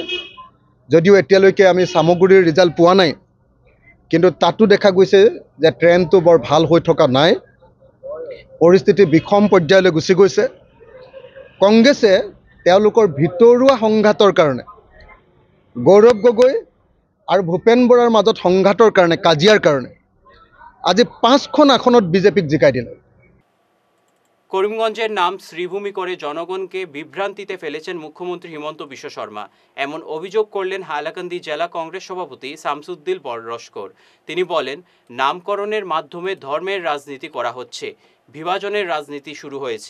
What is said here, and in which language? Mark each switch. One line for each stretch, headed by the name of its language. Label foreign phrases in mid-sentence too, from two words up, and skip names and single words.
Assamese: যদিও এতিয়ালৈকে আমি চামগুৰিৰ ৰিজাল্ট পোৱা নাই, কিন্তু তাতো দেখা গৈছে যে ট্ৰেণ্ডটো বৰ ভাল হৈ থকা নাই, পৰিস্থিতি বিষম পৰ্যায়লৈ গুচি গৈছে। কংগ্ৰেছে তেওঁলোকৰ ভিতৰুৱা সংঘাতৰ কাৰণে, গৌৰৱ গগৈ আৰু ভূপেন বৰাৰ মাজত সংঘাতৰ কাৰণে, কাজিয়াৰ কাৰণে আজি 5খন আসনত বিজেপিক জিকাই দিলে।
Bangla: করিমগঞ্জের নাম শ্রীভূমি করে জনগণকে বিভ্রান্তিতে ফেলেছেন মুখ্যমন্ত্রী হিমন্ত বিশ্ব শর্মা। এমন অভিযোগ করলেন হাইলাকান্দি জেলা কংগ্রেস সভাপতি শামসুদ্দিন লস্কর। তিনি বলেন, নামকরণের মাধ্যমে ধর্মের রাজনীতি করা হচ্ছে, বিভাজনের রাজনীতি শুরু হয়েছে।